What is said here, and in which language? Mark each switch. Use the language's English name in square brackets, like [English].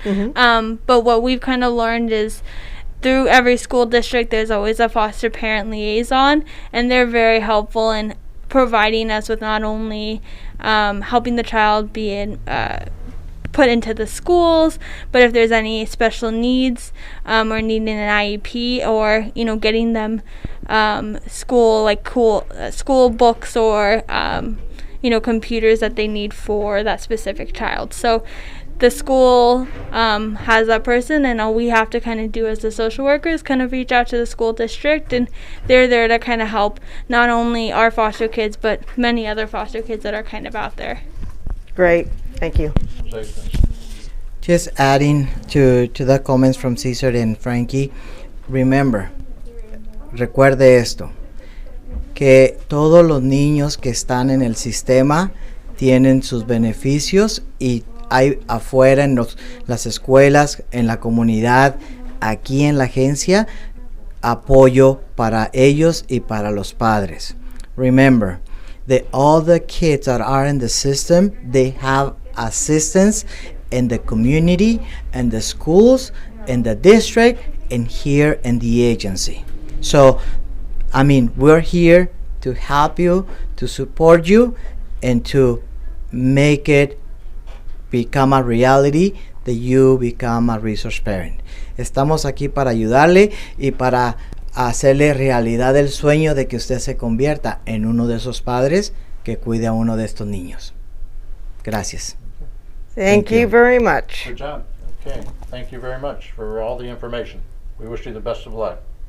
[English] But what we've kind of learned is through every school district, there's always a foster parent liaison, and they're very helpful in providing us with not only helping the child be put into the schools, but if there's any special needs or needing an IEP, or getting them school school books or computers that they need for that specific child. So the school has that person, and all we have to kind of do as the social workers kind of reach out to the school district, and they're there to kind of help not only our foster kids but many other foster kids that are kind of out there. Great. Thank you. Just adding to the comments from Cesar and Frankie, [Spanish] recuerde esto, que todos los niños que están en el sistema tienen sus beneficios, y hay afuera en las escuelas, en la comunidad, aquí en la agencia, apoyo para ellos y para los padres. [English] Remember that all the kids that are in the system, they have assistance in the community and the schools, in the district, and here in the agency. So, we're here to help you, to support you, and to make it become a reality that you become a resource parent. [Spanish] Estamos aquí para ayudarle y para hacerle realidad el sueño de que usted se convierta en uno de esos padres que cuide a uno de estos niños. Gracias. [English] Thank you you. very much. Good job. Okay, thank you very much for all the information. We wish you the best of luck.